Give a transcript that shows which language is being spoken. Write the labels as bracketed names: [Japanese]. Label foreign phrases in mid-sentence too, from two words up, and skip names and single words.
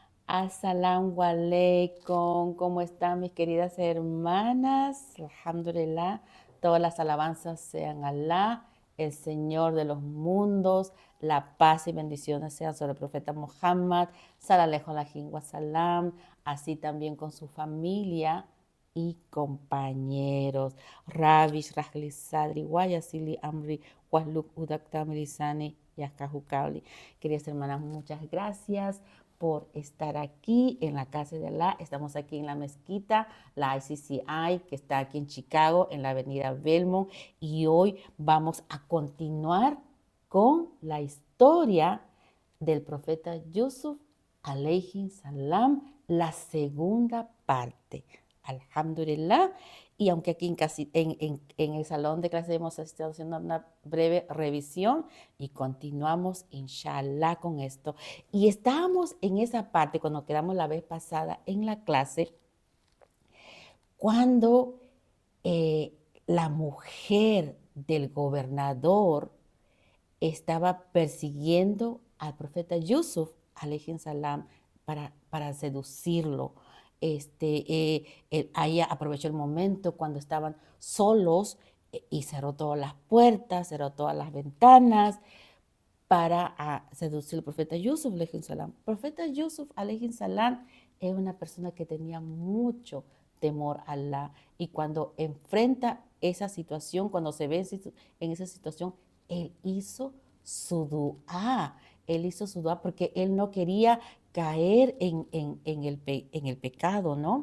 [Arabic] السلام عليكم, [Spanish] ¿cómo están mis queridas hermanas? Alhamdulillah, todas las alabanzas sean Alá, el Señor de los mundos, la paz y bendiciones sean sobre el profeta Muhammad, [Arabic] صلى الله عليه وسلم, [Spanish] así también con su familia y compañeros. [Arabic] رب اشرح لي صدري ويسر لي أمري واحلل عقدة من لساني يفقهوا قولي. [Spanish] Queridas hermanas, muchas gracias por estar aquí en la casa de Alá. Estamos aquí en la mezquita, la ICCI, que está aquí en Chicago, en la avenida Belmont, y hoy vamos a continuar con la historia del profeta Yusuf, [Arabic] عليه السلام, [Spanish] la segunda parte. Alhamdulillah. Y aunque aquí en el salón de clase hemos estado haciendo una breve revisión y continuamos, inshallah, con esto. Y estábamos en esa parte cuando quedamos la vez pasada en la clase, cuando la mujer del gobernador estaba persiguiendo al profeta Yusuf, [Arabic] عليه السلام, [Spanish] para seducirlo. Ahí aprovechó el momento cuando estaban solos y cerró todas las puertas, cerró todas las ventanas para seducir al profeta Yusuf, [Arabic] عليه السلام. [Spanish] El profeta Yusuf, [Arabic] عليه السلام, [Spanish] es una persona que tenía mucho temor a Allah, y cuando enfrenta esa situación, cuando se ve en esa situación, él hizo su dua. Él hizo su dua porque él no quería caer en el pecado, ¿no?